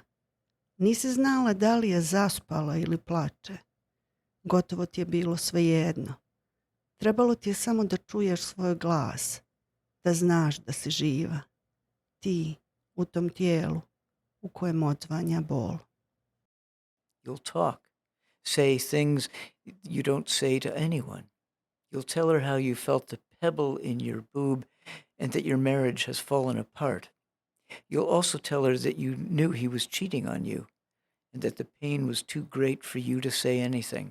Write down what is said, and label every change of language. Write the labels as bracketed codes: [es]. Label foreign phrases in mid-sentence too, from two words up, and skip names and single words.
[bs] Nisi znala da li je zaspala ili plače. Gotovo ti je bilo svejedno. Trebalo ti je samo da čuješ svoj glas, da znaš da si živa. Ti u tom tijelu u kojem odzvanja bol. [en] You'll talk, say things you don't say to anyone. You'll tell her how you felt the pebble in your boob and that your marriage has fallen apart. You'll also tell her that you knew he was cheating on you and that the pain was too great for you to say anything.